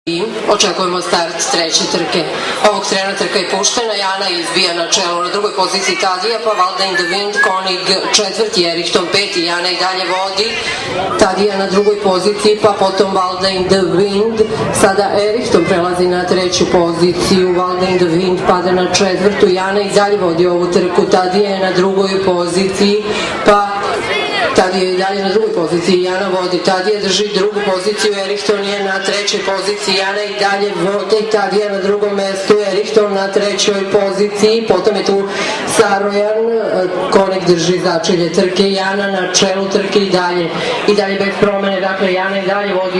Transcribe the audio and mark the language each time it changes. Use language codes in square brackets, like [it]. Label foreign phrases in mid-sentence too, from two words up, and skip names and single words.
[sr] I očekujemo start treće trke. Ovog trena trka je puštena, Jana izbija na čelu, na drugoj poziciji Tadija, pa Valda in the Wind, Konig četvrti, Erichton peti, Jana i dalje vodi, Tadija na drugoj poziciji, pa potom Valda in the Wind, sada Erichton prelazi na treću poziciju, Valda in the Wind pada na četvrtu, Jana i dalje vodi ovu trku, Tadija je na drugoj poziciji, pa Tadija je i dalje na drugoj poziciji, Jana vodi, Tadija drži drugu poziciju, Erichton je na trećoj poziciji, Jana i dalje vodi, Tadija na drugom mestu, Erichton na trećoj poziciji, potom je tu Sarojan, Konig drži začelje trke, Jana na čelu trke i dalje bez promene, dakle Jana i dalje vodi